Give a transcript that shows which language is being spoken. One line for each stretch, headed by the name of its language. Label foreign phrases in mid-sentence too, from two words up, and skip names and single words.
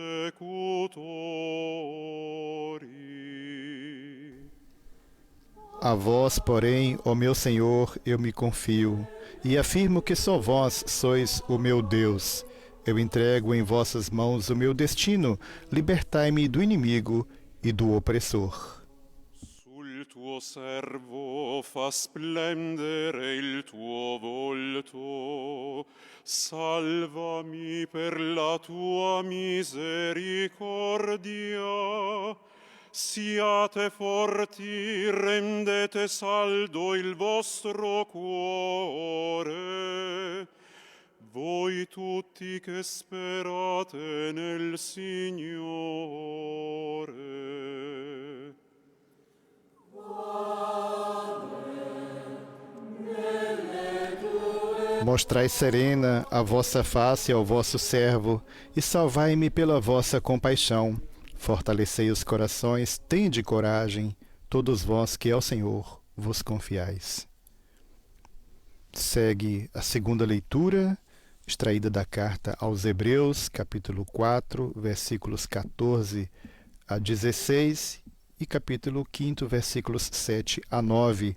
Italian: persecutori.
Portuguese: A vós, porém, ó meu Senhor, eu me confio, e afirmo que só vós sois o meu Deus. Eu entrego em vossas mãos o meu destino, libertai-me do inimigo e do opressor.
Italian: Sul tuo servo fa splendere il tuo volto, salvami per la tua misericordia. Siate forti, rendete saldo il vostro cuore, voi tutti che sperate nel Signore.
Portuguese: Mostrai serena a vossa face ao vosso servo, e salvai-me pela vossa compaixão. Fortalecei os corações, tende coragem, todos vós que ao Senhor vos confiais. Segue a segunda leitura, extraída da carta aos Hebreus, capítulo 4, versículos 14 a 16 e capítulo 5, versículos 7 a 9.